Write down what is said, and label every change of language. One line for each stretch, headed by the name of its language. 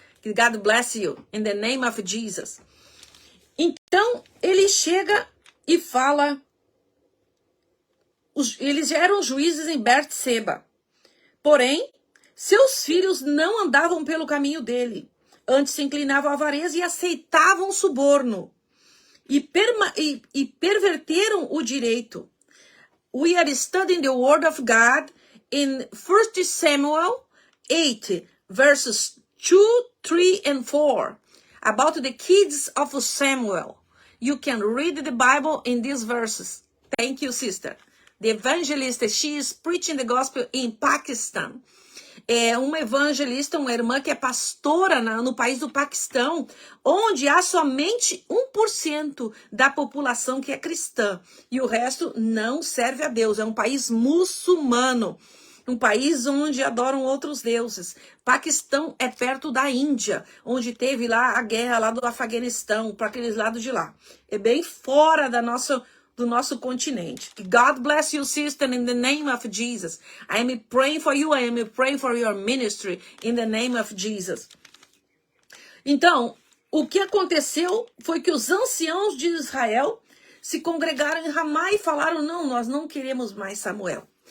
English: God bless you, in the name of Jesus.
Portuguese: Então, ele chega e fala, eles eram juízes em Betseba. Porém, seus filhos não andavam pelo caminho dele. Antes se inclinavam à avareza e aceitavam suborno. E perverteram o direito.
English: We are studying the word of God in 1 Samuel 8, verses 2, 3, and 4. About the kids of Samuel. You can read the Bible in these verses. Thank you, sister. The evangelist, she is preaching the gospel in Pakistan.
Portuguese: É uma evangelista, uma irmã que é pastora no país do Paquistão, onde há somente 1% da população que é cristã. E o resto não serve a Deus. É um país muçulmano. Um país onde adoram outros deuses. Paquistão é perto da Índia, onde teve lá a guerra lá do Afeganistão, para aqueles lados de lá. É bem fora do nosso continente.
English: God bless you, sister, in the name of Jesus. I am praying for you, I am praying for your ministry, in the name of Jesus.
Portuguese: Então, o que aconteceu foi que os anciãos de Israel se congregaram em Ramá e falaram: não, nós não queremos mais Samuel.